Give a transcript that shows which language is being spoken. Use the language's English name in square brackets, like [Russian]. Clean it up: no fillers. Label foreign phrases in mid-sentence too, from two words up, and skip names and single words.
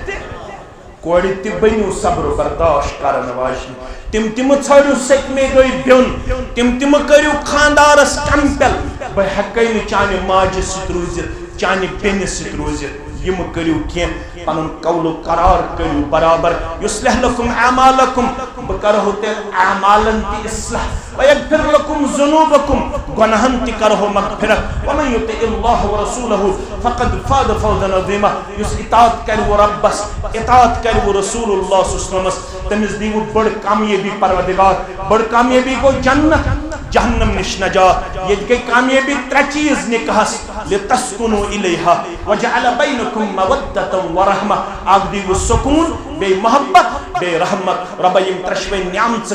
[Kashmiri] کورِ تہِ بٔنِو صبر برداشت کرن واجنہِ تِم مہٕ ژھٲرِو 7مے دۄہہِ بیوٚن تِم مہٕ کٔرِو خانٛدارس کمپٮ۪ل بہٕ ہٮ۪کَے نہٕ چانہِ ماجہِ سۭتۍ روٗزِتھ چانہِ بیٚنہِ سۭتۍ روٗزِتھ یہِ مہٕ کٔرِو کینٛہہ پنُن قولو قرار کٔرِو برابر [Arabic] یُصلح لکم اعمالکم [Kashmiri] بہٕ کرہو تیٚلہِ اعمالن تہِ اصلاح ویغفر [Arabic] لکم ذنوٗبکم [Kashmiri] گۄناہن تہِ کرہو مغفرت [Arabic] ومن یُطع اللہ ورسولہ فقد فاز فوزا عظیما [Kashmiri] یُس اطاعت کرِ وہ رۄبس اطاعت کرِ وہ رسول اللہ [Arabic] صلی اللہ علیہ وسلمس [Kashmiri] تٔمِس دِیِو بٔڑ کامیٲبی پروردگار بٔڑ کامیٲبی گوٚو جنت جہنم نِش نجات ییٚتہِ گٔے کامیٲبی 3 چیٖز نِکاحس [Arabic] لِتسکُنوٗ اِلیہا وجعل بینکم مودۃ ورحمہ [Kashmiri] اکھ دِیِو سکوٗن بیٚیہِ محبت بیٚیہِ رحمت رۄبا یِم 3 نعمژٕ